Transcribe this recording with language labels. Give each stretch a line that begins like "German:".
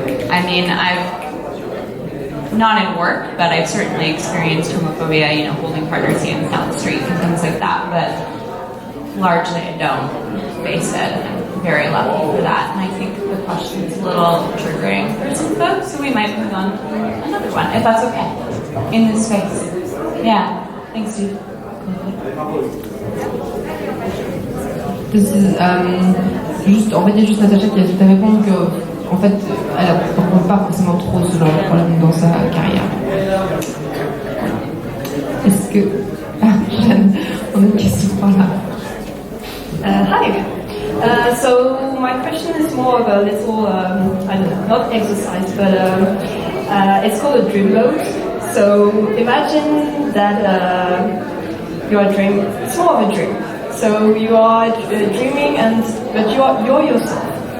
English: I mean, I've not in work, but I've certainly experienced homophobia, you know, holding partners' hands down the street and things like that, but largely I don't face it. I'm very lucky for that, and I think the question's a little triggering for some folks, so we might move on to another one, if that's okay, in this space. Yeah, thanks, dude.
French: Juste, en fait, il y a juste Natasha qui a juste à répondre que, en fait, elle rencontre pas forcément trop ce genre de problème dans sa carrière. Est-ce que... Ah, Jeanne, on a une question par là.
English: Hi. So my question is more of a little, I don't know, not exercise, but it's called a dream mode. So imagine that you are dreaming. It's more of a dream. So you are dreaming, but you're yourself.